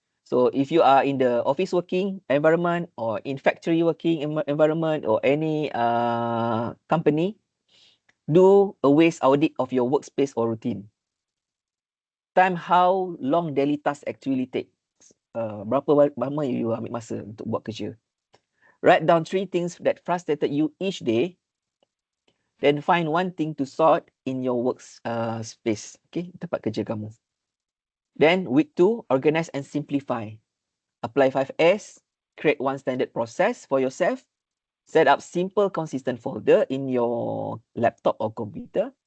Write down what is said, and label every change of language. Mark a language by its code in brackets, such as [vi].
[en] So if you are in the office working environment or in factory working environment or any company, do a waste audit of your workspace or routine. Time how long daily task actually takes. [ms] Berapa lama you ambil masa untuk buat kerja. [en] Write down 3 things that frustrated you each day. Then find 1 thing to sort in your works space. Okay, [ms] tempat kerja kamu. [en] Then week 2, organize and simplify. Apply 5S. Create 1 standard process for yourself. Set up simple consistent folder in your laptop or computer.